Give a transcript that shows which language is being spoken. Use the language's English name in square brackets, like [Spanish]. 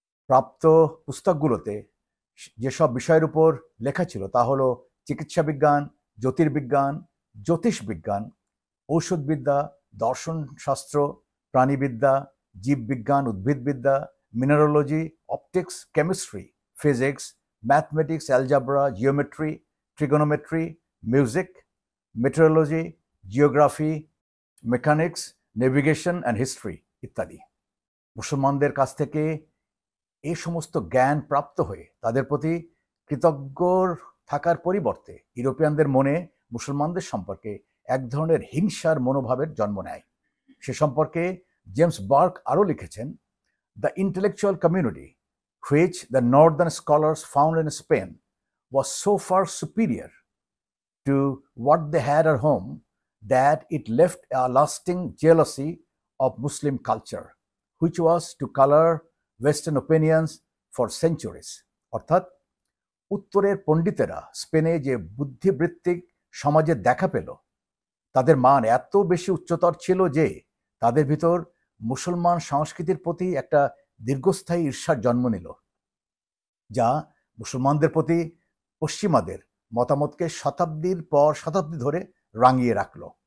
[Bangla] প্রাপ্ত পুস্তকগুলোতে যেসব বিষয়ের উপর লেখা ছিল তা হলো চিকিৎসা বিজ্ঞান, জ্যোতির্বিজ্ঞান, জ্যোতিষবিজ্ঞান, ঔষধবিদ্যা, দর্শনশাস্ত্র, প্রাণীবিদ্যা, জীববিজ্ঞান, উদ্ভিদবিদ্যা, mineralogy, optics, chemistry, physics, mathematics, algebra, geometry, trigonometry, music, metrology, geography, mechanics, navigation and history ইত্যাদি। মুসলমানদের কাছ থেকে এই সমস্ত জ্ঞান প্রাপ্ত হয়ে তাদের প্রতি কৃতজ্ঞ থাকার পরিবর্তে ইউরোপিয়ানদের মনে মুসলমানদের সম্পর্কে এক ধরনের হিংসার মনোভাবের জন্ম নেয়। সে সম্পর্কে জেমস বার্ক আরও লিখেছেন, [English] The intellectual community which the northern scholars found in Spain was so far superior to what they had at home that it left a lasting jealousy of Muslim culture, which was to color Western opinions for centuries. [Bangla] অর্থাৎ উত্তরের পণ্ডিতেরা স্পেনে যে বুদ্ধিবৃত্তিক সমাজে দেখা পেল, তাদের মান এত বেশি উচ্চতর ছিল যে তাদের ভিতর মুসলমান সংস্কৃতির প্রতি একটা দীর্ঘস্থায়ী ঈর্ষার জন্ম নিল, যা মুসলমানদের প্রতি পশ্চিমাদের মতামতকে শতাব্দীর পর শতাব্দী ধরে রাঙিয়ে রাখল।